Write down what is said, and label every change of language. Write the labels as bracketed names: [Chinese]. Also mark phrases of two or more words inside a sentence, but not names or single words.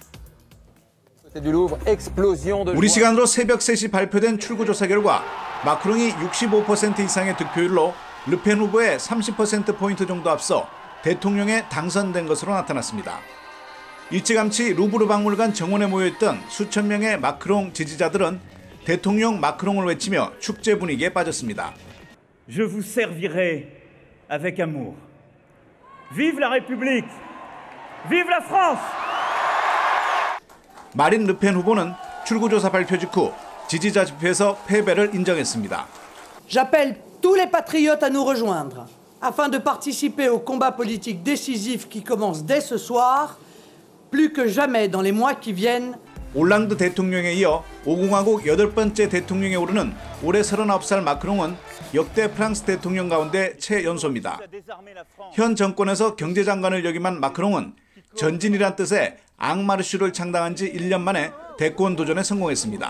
[Korean] 우리 시간으로 새벽 3시 발표된 출구조사 결과 마크롱이 65% 이상의 득표율로 르펜 후보의 30%포인트 정도 앞서 대통령에 당선된 것으로 나타났습니다. 일찌감치 루브르 박물관 정원에 모여있던 수천 명의 마크롱 지지자들은 대통령 마크롱을 외치며 축제 분위기에 빠졌습니다. [French] Je vous servirai avec amour. Vive la République! Vive la France! [Korean] 마린 르펜 후보는 출구조사 발표 직후 지지자 집회에서 패배를 인정했습니다. [French] J'appelle tous les patriotes à nous rejoindre. afin de participer au combat politique décisif qui commence dès ce soir, plus que jamais dans les mois qui viennent. [Korean] 올랑드 대통령에 이어 5공화국 8번째 대통령에 오르는 올해 39살 마크롱은 역대 프랑스 대통령 가운데 최연소입니다. 현 정권에서 경제장관을 역임한 마크롱은 전진이란 뜻의 앙마르슈를 창당한 지 1년 만에 대권 도전에 성공했습니다.